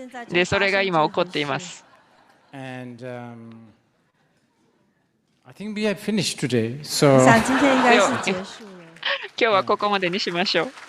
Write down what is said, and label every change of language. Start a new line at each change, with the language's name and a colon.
Japanese: で、それが今起こっています。
English: And, I think we have finished today. So
Japanese: 今日はここまでにしましょう。